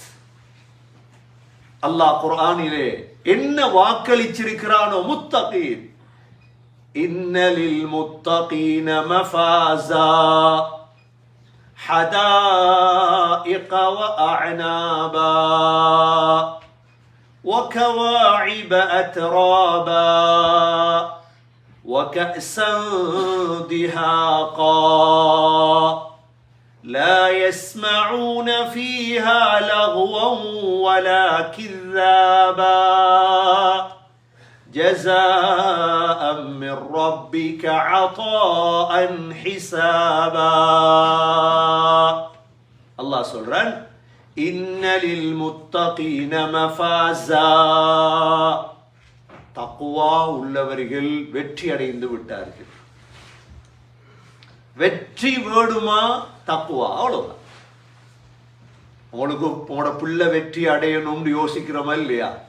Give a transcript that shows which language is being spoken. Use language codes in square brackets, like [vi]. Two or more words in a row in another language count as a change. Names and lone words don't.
[ta] அல்லாஹ் குர்ஆனிலே என்ன வாக்களிச்சிருக்கிறானோ, [ar] متقين، إن للمتقين مفازا حدائق وأعنابا وكواعب أترابا وكأسا دهاقا لا يسمعون فيها لغوا ولا كذابا جزاء من ربك عطاء حسابا. الله சொல்றான், إن للمتقين مفازا. [ta] தக்வா உள்ளவர்கள் வெற்றி அடைந்து விட்டார்கள். வெற்றி வேணுமா? தக்வா, அவ்வளவுதான். உங்களுக்கு உங்களோட பிள்ளை வெற்றி அடையணும்னு யோசிக்கிறோமா இல்லையா?